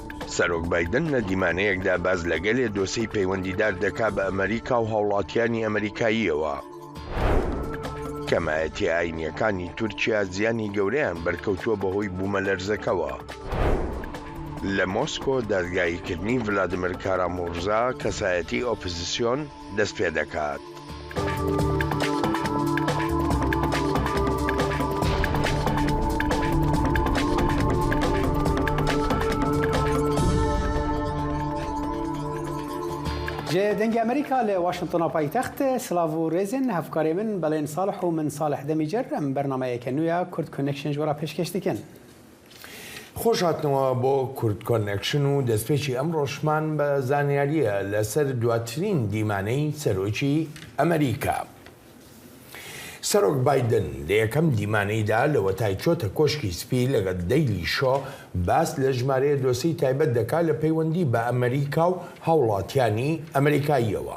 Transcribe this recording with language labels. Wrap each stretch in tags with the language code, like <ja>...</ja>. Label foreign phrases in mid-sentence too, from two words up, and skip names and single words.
<ckb>سەرۆک بایدن لە دیمانەیەکدا باز لەگەلێ دۆسەی پەیوەندیدار دەکا بە ئەمریکا و هاوڵاتیانی ئەمریکاییەوە. کەمایەتی ئاینیەکانی تورکیا زیانی گەورەیان بەرکەوتووە بەهۆی بوومەلەرزەکەوە. لە مۆسکۆ دادگاییکردنی ڤلادیمیر کارامۆرزا کەسایەتی ئۆپۆزیسیۆن دەست پێ دەکات.</ckb> <ku>جه دنگ امریکا ل واشنطن پایتخت سلاو و رزن هفکاری من بلین صالح و من صالح دمیجر ام برنامه کنویا کرد کانکشن جورا پیشکش دیکن.</ku> <ckb>خوش هاتنەوە بۆ کورد کۆنێکشن و دەستپێکی ئەمڕۆشمان بە زانیاریە لەسەر دواترین دیمانەی سەرۆکی ئەمریکا. سەرۆک بایدن لە یەکەم دیمانەیدا لە وەتای چۆتە کۆشکی سپی لەگەڵ دەیلی شۆ باس لە ژمارەیە دۆسەی تایبەت دەکات لە پەیوەندی بە ئەمریکا و هاوڵاتیانی ئەمریکاییەوە.</ckb>